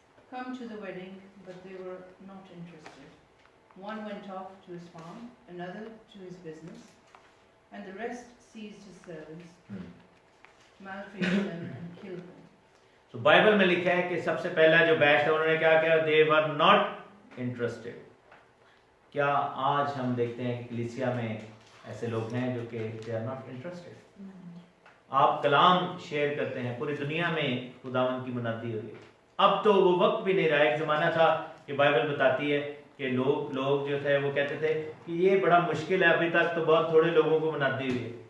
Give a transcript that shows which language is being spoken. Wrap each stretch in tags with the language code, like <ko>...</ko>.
<en>Come to the wedding, but they were not interested. One went off to his farm, another to his business, and the rest seized his servants, maltreated them and killed them.</en> <hi>So Bible में लिखा है कि सबसे पहला जो batch था उन्होंने क्या किया?</hi> <en>They were not interested.</en> <hi>क्या आज हम देखते हैं कि कलीसिया में ऐसे लोग हैं जो कि</hi> <en>they are not interested?</en> <hi>आप कलाम शेयर करते हैं, पूरी दुनिया में खुदावन की मुनादी हो रही है. अब तो वो वक्त भी नहीं रहा. एक जमाना था कि बाइबल बताती है कि लोग जो थे वो कहते थे कि ये बड़ा मुश्किल है, अभी तक तो बहुत थोड़े लोगों को मुनादी हुई है.</hi>